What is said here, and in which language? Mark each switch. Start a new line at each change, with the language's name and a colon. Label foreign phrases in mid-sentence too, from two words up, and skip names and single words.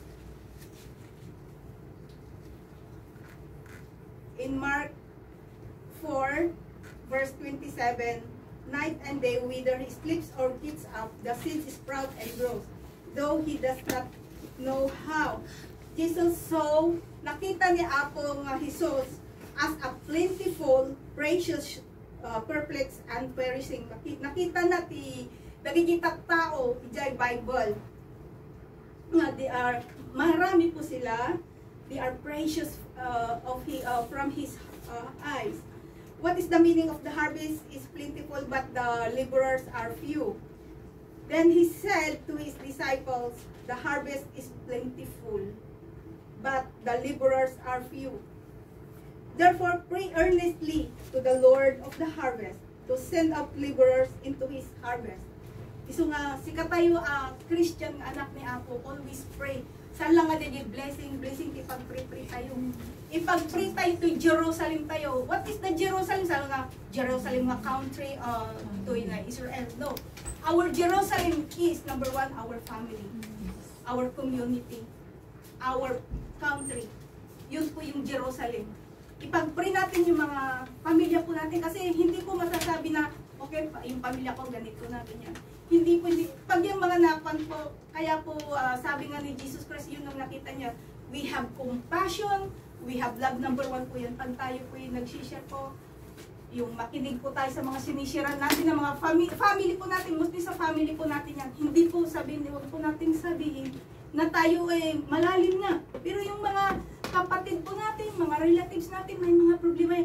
English: In Mark 4, verse 27, night and day, whether he sleeps or gets up, the seed sprouts and grows, though he does not know how. Jesus saw,
Iloko: nakita ni Apo nga
English: Jesus as a plentiful, precious, perplexed, and perishing.
Iloko: Nakita na ti nagigitag tao, ijay Bible, nga
English: they are,
Filipino: marami po sila,
English: they are precious from his eyes. What is the meaning of the harvest is plentiful, but the laborers are few. Then he said to his disciples, the harvest is plentiful, but the laborers are few. Therefore, pray earnestly to the Lord of the harvest to send out laborers into his harvest.
Iloko: Iso nga, sika tayo, Christian anak ni Apo,
English: always pray.
Iloko: Saan lang nga din blessing, ipag-pray tayo. Ipag-pray tayo to Jerusalem tayo.
English: What is the Jerusalem?
Iloko: Saan nga,
English: Jerusalem nga country to Israel. No. Our Jerusalem is, number one, our family, our community, our country.
Filipino: Yun po yung Jerusalem. Ipag-pray natin yung mga pamilya po natin, kasi hindi po masasabi na, okay, yung pamilya ko, ganito na, ganyan. Hindi. Pag yung mga napan po, kaya po sabi nga ni Jesus Christ, yun ang nakita niya,
English: we have compassion, we have love. Number one
Filipino: po yan. Pag tayo po yung nag-share po, yung makinig po tayo sa mga sinishare natin ng mga family po natin, mostly sa family po natin yan. Hindi po sabihin, huwag po natin sabihin na tayo malalim na. Pero yung mga kapatid po natin, mga relatives natin, may mga problema yan.